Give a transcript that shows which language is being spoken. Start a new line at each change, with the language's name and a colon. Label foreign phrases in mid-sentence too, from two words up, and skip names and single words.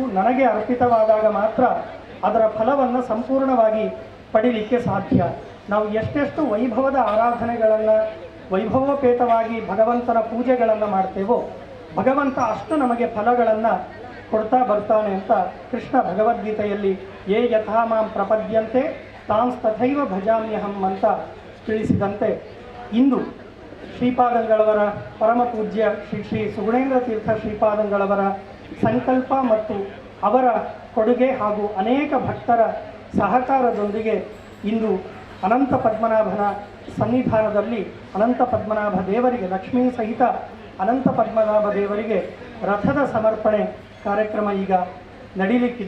Kannada: ನನಗೆ ಅರ್ಪಿತವಾದಾಗ ಮಾತ್ರ ಅದರ ಫಲವನ್ನು ಸಂಪೂರ್ಣವಾಗಿ ಪಡೀಲಿಕ್ಕೆ ಸಾಧ್ಯ. ನಾವು ಎಷ್ಟೆಷ್ಟು ವೈಭವದ ಆರಾಧನೆಗಳನ್ನು, ವೈಭವೋಪೇತವಾಗಿ ಭಗವಂತನ ಪೂಜೆಗಳನ್ನು ಮಾಡ್ತೇವೋ, ಭಗವಂತ ಅಷ್ಟು ನಮಗೆ ಫಲಗಳನ್ನು ಕೊಡ್ತಾ ಬರ್ತಾನೆ ಅಂತ ಕೃಷ್ಣ ಭಗವದ್ಗೀತೆಯಲ್ಲಿ
Sanskrit: ಯೇ ಯಥಾ ಮಾಂ ಪ್ರಪದ್ಯಂತೆ ತಾಂಸ್ತಥೈವ ಭಜಾಮ್ಯಹಂ
Kannada: ಅಂತ ತಿಳಿಸಿದಂತೆ, ಇಂದು ಶ್ರೀಪಾದಂಗಳವರ ಪರಮ ಪೂಜ್ಯ ಶ್ರೀ ಶ್ರೀ ಸುಗುಣೇಂದ್ರ ತೀರ್ಥ ಶ್ರೀಪಾದಂಗಳವರ ಸಂಕಲ್ಪ ಮತ್ತು ಅವರ ಕೊಡುಗೆ ಹಾಗೂ ಅನೇಕ ಭಕ್ತರ ಸಹಕಾರದೊಂದಿಗೆ ಇಂದು ಅನಂತ ಪದ್ಮನಾಭನ ಸನ್ನಿಧಾನದಲ್ಲಿ ಅನಂತ ಪದ್ಮನಾಭ ದೇವರಿಗೆ, ಲಕ್ಷ್ಮೀ ಸಹಿತ ಅನಂತ ಪದ್ಮನಾಭ ದೇವರಿಗೆ ರಥದ ಸಮರ್ಪಣೆ ಕಾರ್ಯಕ್ರಮ ಈಗ ನಡೀಲಿಕ್ಕಿದೆ.